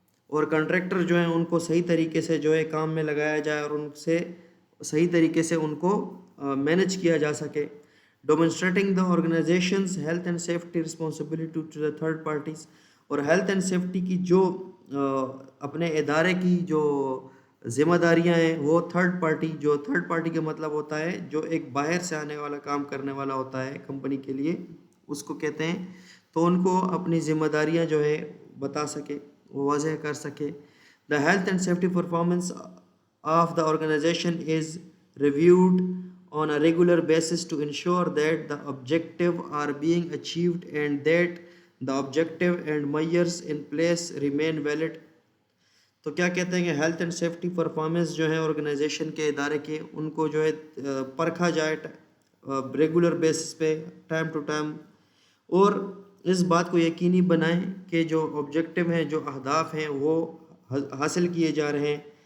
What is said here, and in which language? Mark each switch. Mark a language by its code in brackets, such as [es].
[ur] اور کانٹریکٹر جو ہیں ان کو صحیح طریقے سے جو ہے کام میں لگایا جائے اور ان سے صحیح طریقے سے ان کو مینیج کیا جا سکے۔ [en] demonstrating the organizations health and safety responsibility to the third parties, [ur] اور ہیلتھ اینڈ سیفٹی کی جو اپنے ادارے کی جو ذمہ داریاں ہیں وہ تھرڈ پارٹی کا مطلب ہوتا ہے جو ایک باہر سے آنے والا کام کرنے والا ہوتا ہے کمپنی کے لیے، اس کو کہتے ہیں، تو ان کو اپنی ذمہ داریاں جو ہے بتا سکے، واضح کر سکے. [en] The health and safety performance of the organization is reviewed on a regular basis to ensure that the objectives are being achieved and that the objective and measures in place remain valid. [ur] تو کیا کہتے ہیں کہ health and safety performance جو ہے organization کے ادارے کے، ان کو جو ہے پرکھا جائے ریگولر بیسس پہ، ٹائم ٹو ٹائم، اور اس بات کو یقینی بنائیں کہ جو آبجیکٹو ہیں، جو اہداف ہیں، وہ حاصل کیے جا رہے ہیں.